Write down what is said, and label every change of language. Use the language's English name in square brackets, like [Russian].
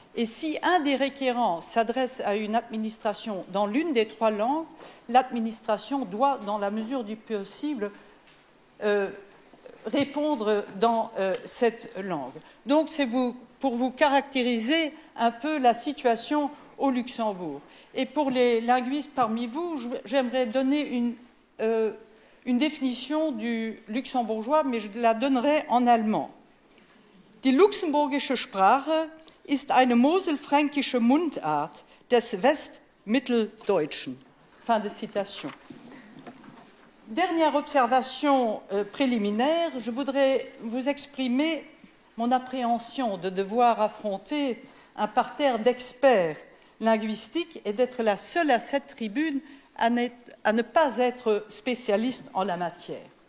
[French] Et si un des requérants s'adresse à une administration dans l'une des 3 langues, l'administration doit, dans la mesure du possible, répondre dans cette langue. Donc, c'est pour vous caractériser un peu la situation au Luxembourg. Et pour les linguistes parmi vous, j'aimerais donner une définition du luxembourgeois, mais je la donnerai en allemand. [German] Die luxemburgische Sprache ist eine moselfränkische Mundart des Westmitteldeutschen. [French] Fin de citation. Dernière observation préliminaire, je voudrais vous exprimer mon appréhension de devoir affronter un parterre d'experts linguistiques et d'être la seule à cette tribune à ne pas être spécialiste en la matière.